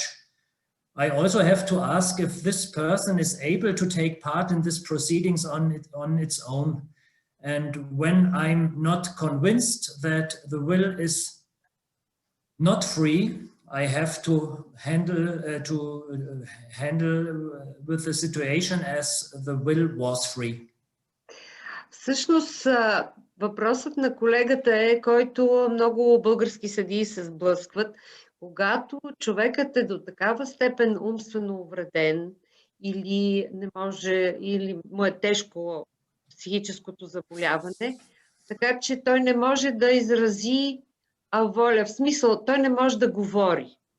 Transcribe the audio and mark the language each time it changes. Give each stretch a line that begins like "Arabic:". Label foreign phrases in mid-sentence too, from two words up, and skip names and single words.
English: I also have to ask if this person is able to take part in this proceedings on its own. And when I'm not convinced that the will is not free, I have to handle with the situation as the will was free.
Bulgarian: Всъщност, въпросът на колегата е, който много български съдии се сблъскват, когато човекът е до такава степен умствено увреден или не може, или му е тежко психическото заболяване, така че той не може да изрази воля, в смисъл, той не може да говори.